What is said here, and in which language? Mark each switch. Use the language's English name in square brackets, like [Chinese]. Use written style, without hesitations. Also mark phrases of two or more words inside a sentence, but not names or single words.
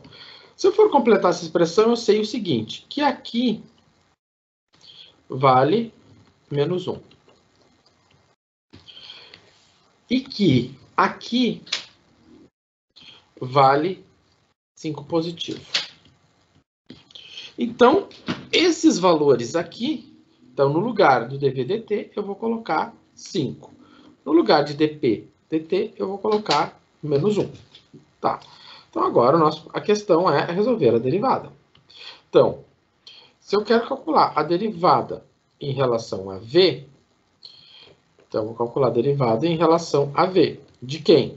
[Portuguese] Se eu for completar essa expressão, eu sei o seguinte, que aqui vale menos 1. E que aqui vale 5 positivo. Então, esses valores aqui, então no lugar do dV dt, eu vou colocar 5. No lugar de dp dt, eu vou colocar menos 1. Tá. Então, agora a questão é resolver a derivada. Então, se eu quero calcular a derivada em relação a v, então, eu vou calcular a derivada em relação a v. De quem?